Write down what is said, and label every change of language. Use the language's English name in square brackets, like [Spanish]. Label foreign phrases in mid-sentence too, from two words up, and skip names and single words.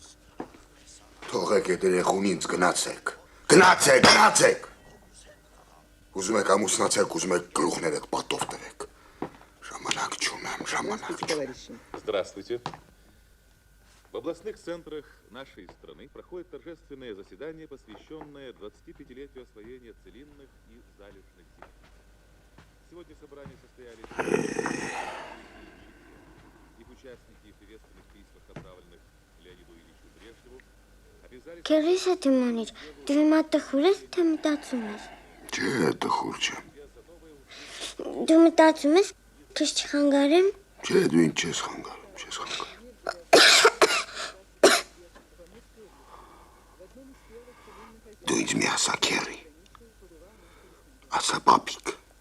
[Armenian] Թողեք այդ երեխուն ինձ, գնացեք։ Գնացեք։ Ուզում եք ամուսնացեք, ուզում եք գլուխներդ պատով տվեք։ Ժամանակ չունեմ։ [Russian] Здравствуйте. В областных центрах нашей страны проходит торжественное заседание, посвященное 25-летию освоения целинных и залежных земель. Сегодня в собрании состоялись их участники в приветственных письмах, направленных Леониду Ильичу Брежневу, обязались... [Armenian] Քերեսը Թիմանիչ, դու հիմա տխուր ես, թե մտածում ես։ Չէ, տխուր չեմ։ Դու մտածում ես, քեզ չխանգարեմ։ Չէ, դու ինչ ես խանգարում, Դու ինձ մի ասա քերի։ Ասա պապիկ։